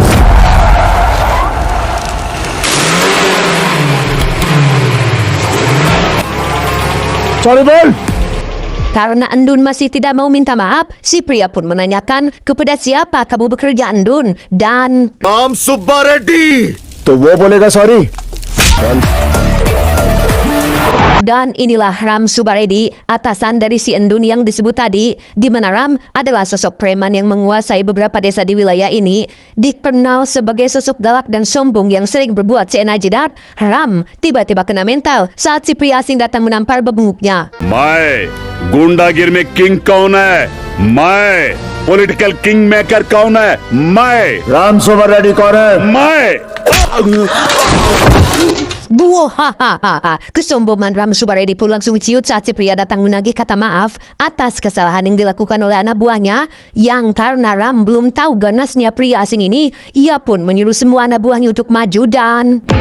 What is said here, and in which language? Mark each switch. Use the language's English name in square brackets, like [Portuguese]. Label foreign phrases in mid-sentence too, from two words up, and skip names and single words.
[Hindi] सॉरी बोल [Indonesian] Karena Endun masih tidak mau minta maaf, si pria pun menanyakan kepada siapa kamu bekerja Endun, dan... [Hindi] नाम सुब्बा रेड्डी तो वो बोलेगा सॉरी [Indonesian] Dan inilah Ram Subaredi, atasan dari si Endun yang disebut tadi, di mana Ram adalah sosok preman yang menguasai beberapa desa di wilayah ini. Dikenal sebagai sosok galak dan sombong yang sering berbuat seenak jidat, Ram tiba-tiba kena mental saat si pria asing datang menampar bebunguknya. [Hindi] मैं गुंडागिर में किंग कौन है? मैं [English] political king maker [Hindi] कौन है? मैं राम सुबर रेड्डी कौन है? मैं Buhahaha. [Indonesian] Kesombongan Ram Subaredi pun langsung ciut saat si pria datang menagih kata maaf atas kesalahan yang dilakukan oleh anak buahnya, yang karena Ram belum tahu ganasnya pria asing ini, ia pun menyuruh semua anak buahnya untuk maju dan...